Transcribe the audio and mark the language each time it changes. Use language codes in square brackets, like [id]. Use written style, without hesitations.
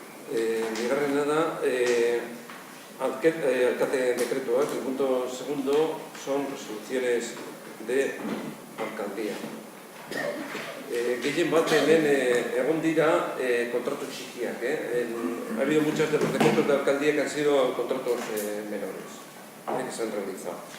[eu] Bigarrena da, alcate decretuak, [es] el punto segundo son resoluciones de alcaldía. [eu] Gehien bat hemen egon dira kontratu txikiak. [es] Ha habido muchos de los decretos de alcaldía que han sido contratos menores que se han realizado.